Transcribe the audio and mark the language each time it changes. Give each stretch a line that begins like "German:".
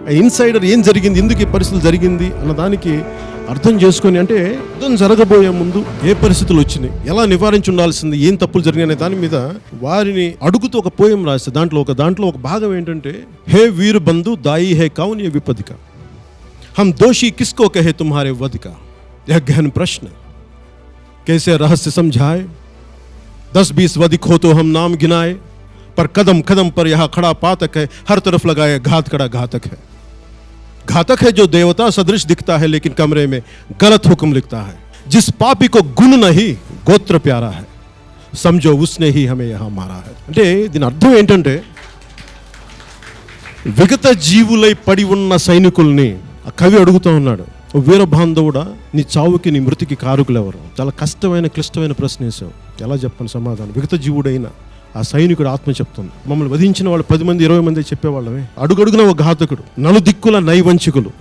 Telugu: Insider ఏం జరిగింది, ఎందుకు ఈ పరిస్థితులు జరిగింది అన్న దానికి అర్థం చేసుకొని, అంటే యుద్ధం జరగబోయే ముందు ఏ పరిస్థితులు వచ్చినాయి, ఎలా నివారించి ఉండాల్సింది, ఏం తప్పులు జరిగాయి అనే దాని మీద వారిని అడుగుతూ ఒక పోయం రాస్తే దాంట్లో ఒక భాగం ఏంటంటే, హే వీరు బంధు దాయి హే కౌన్ ఏ విపదిక,
Hindi: हम दोषी किसको कहे तुम्हारे वध का, यह गहन प्रश्न कैसे रहस्य समझाए, 10-20 वधिक हो तो हम नाम गिनाए, पर कदम कदम पर यह खड़ा पातक है, हर तरफ लगाए घात कड़ा घातक है. घातक है जो देवता सदृश दिखता है लेकिन कमरे में गलत हुक्म लिखता है. जिस पापी को गुण नहीं गोत्र प्यारा है, समझो उसने ही हमें यहाँ मारा है.
Telugu: అంటే దీని అర్థం ఏంటంటే, విగత జీవులై పడి ఉన్న సైనికుల్ని ఆ కవి అడుగుతూ ఉన్నాడు, వీర బాంధవుడా, నీ చావుకి నీ మృతికి కారకులు ఎవరు? చాలా కష్టమైన క్లిష్టమైన ప్రశ్న వేశావు. ఎలా చెప్పను సమాధానం? విగత జీవుడైన ఆ సైనికుడు ఆత్మ చెప్తుంది, మమ్మల్ని వధించిన వాళ్ళు 10 మంది 20 మంది చెప్పేవాళ్ళమే, అడుగడుగున ఒక ఘాతకుడు, నలుదిక్కుల నైవంచికులు.